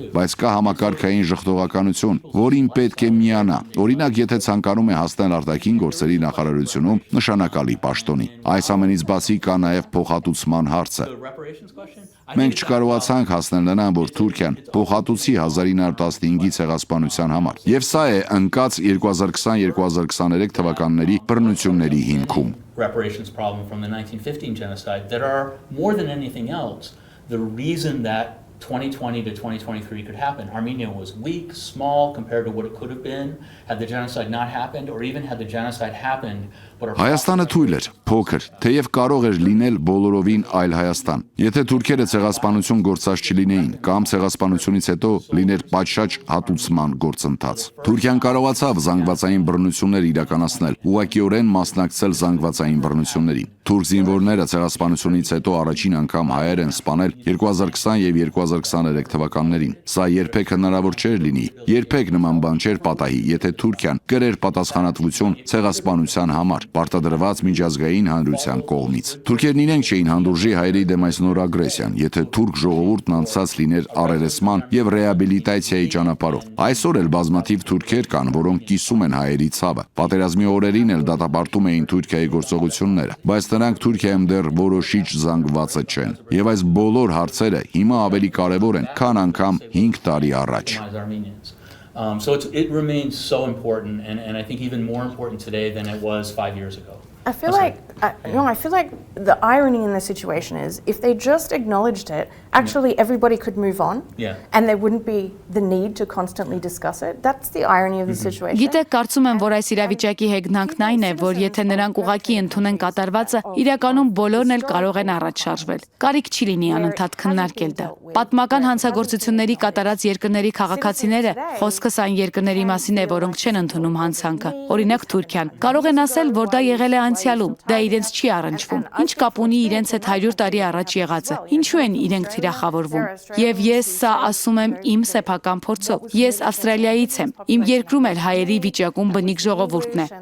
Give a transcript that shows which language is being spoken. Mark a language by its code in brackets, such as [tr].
[hy] Բայց կա համակարգային ժխտողականություն, որին պետք է միանա։ Օրինակ, եթե ցանկանում է հասնել արտաքին գործերի նախարարությունում նշանակալի պաշտոնի։ Այս ամենից բացի կա նաև փոխհատուցման հարցը։ Մենք չկարողացանք հասնել նրան, որ Թուրքիան փոխհատուցի 1915-ի ցեղասպանության համար։ Եվ սա է ընկած 2020-2023 թվականների բռնությունների հիմքում։ [en] Reparations problem from the 1915 genocide that are more than anything else the reason that 2020 to 2023 could happen. Armenia was weak, small compared to what it could have been had the genocide not happened, or even had the genocide happened, [hy] Հայաստանը թույլ էր, փոքր, թեև կարող էր լինել բոլորովին այլ Հայաստան։ Եթե թուրքերը ցեղասպանություն գործած չլինեին կամ ցեղասպանությունից հետո լիներ պատշաճ հատուցման գործընթաց։ Թուրքիան կարողացավ զանգվածային բռնություններ իրականացնել, ուղղակիորեն մասնակցել զանգվածային բռնություններին։ Թուրք զինվորները ցեղասպանությունից հետո առաջին անգամ հայեր են սպանել 2020 եւ 2023 թվականներին։ Սա երբեք հնարավոր չէր լինի, երբեք նման բան չէր պատահի, եթե Թուրքիան կրեր պատասխանատվություն ցեղասպանության համար, պարտադրված միջազգային հանրության կողմից։ Թուրքերն իրենք չէին հանդուրժի հայերի դեմ այս նոր ագրեսիան, եթե թուրք ժողովուրդն անցած լիներ առերեսման եւ ռեաբիլիտացիայի ճանապարհով։ Այսօր էլ բազմաթիվ թուրքեր կան, որոնք կիսում են հայերի ցավը։ Պատերազմի օրերին էլ դատապարտում էին Թուրքիայի գործողությունները, բայց նրանք Թուրքիայում դեռ որոշիչ զանգվածը չեն։ Եվ այս բոլոր հարցերը հիմա ավելի կարևոր են, քան անգամ 5 տարի առաջ։ [en] So it remains so important, and I think even more important today than it was 5 years ago. I feel like the irony in the situation is if they just acknowledged it, actually everybody could move on, and there wouldn't be the need to constantly discuss it. That's the irony of the situation. [hy] Գիտեք, կարծում եմ, որ այս իրավիճակի հեգնանքն այն է, որ եթե նրանք ուղղակի ընդունեն կատարվածը, իրականում բոլորն էլ կարող են առաջ շարժվել։ Կարիք չի լինի անընդհատ քննարկել դա։ Պատմական հանցագործությունների կատարած երկրների քաղաքացիները խոսքս այն երկրների մասին է, որոնք չեն ընդունում հանցանքը։ Օրինակ Թուրքիան։ Կարող են ասել, որ դա եղել է անցյալում, դա իրենց չի առնչվում։ Ինչ կապ ունի իրենց հետ 100 տարի առաջ եղածը։ Ինչու են իրենք թիրախավորվում։ Եվ ես սա ասում եմ իմ սեփական փորձով։ Ես Ավստրալիայից եմ։ Իմ երկրում էլ հայերի վիճակում բնիկ ժողովուրդն է։